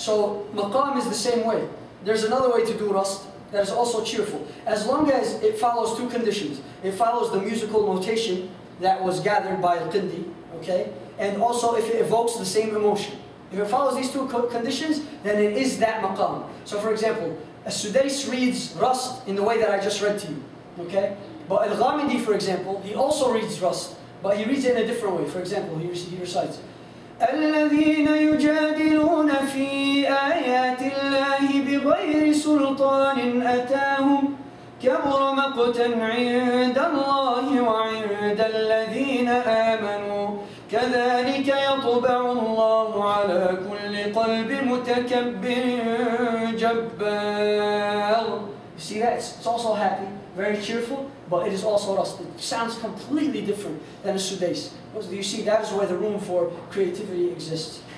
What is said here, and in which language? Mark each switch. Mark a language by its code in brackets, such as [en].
[en] So maqam is the same way. There's another way to do rust that is also cheerful, as long as it follows 2 conditions. It follows the musical notation that was gathered by al-Qindi, okay, and also if it evokes the same emotion. If it follows these 2 conditions, then it is that maqam. So for example, As-Sudais reads rust in the way that I just read to you, okay? But Al-Ghamidi, for example, he also reads rust, but he reads it in a different way. For example, he recites, [ar] الَّذِينَ يُجَادِلُونَ فِي آيَاتِ اللَّهِ بِغَيْرِ سُلْطَانٍ أَتَاهُمْ كَبُرَ مَقْتًا عِندَ اللَّهِ وَعِندَ الَّذِينَ آمَنُوا كَذَلِكَ يَطْبَعُ اللَّهُ عَلَى كُلِّ قَلْبِ مُتَكَبِّرٍ جَبَّارٍ. [en] You see that? It's also happy, very cheerful, but it is also rust. It sounds completely different than a Sudais. Do you see? That is where the room for creativity exists.